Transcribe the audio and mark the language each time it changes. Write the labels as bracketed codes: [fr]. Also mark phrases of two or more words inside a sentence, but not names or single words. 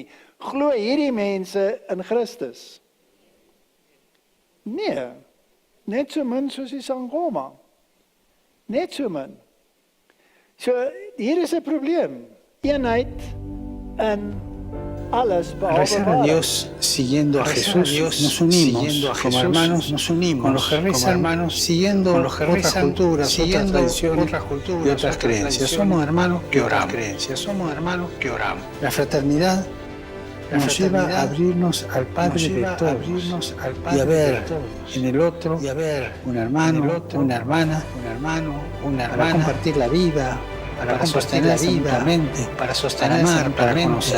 [af] Glo hierdie mense in Christus? Nee, net so min soos die Sangoma. Net so min. So, hier is 'n probleem. Eenheid in alles behalve [es] rezar a Dios siguiendo a Jesús, nos unimos como hermanos, nos unimos con los que rezan, hermanos, siguiendo otras culturas, otras tradiciones y otras creencias. Somos hermanos que oramos. La fraternidad nos lleva a abrirnos al Padre de todos y a ver en el otro un hermano, una hermana, para compartir la vida, para sostenerse mutuamente, para amar, para conocer.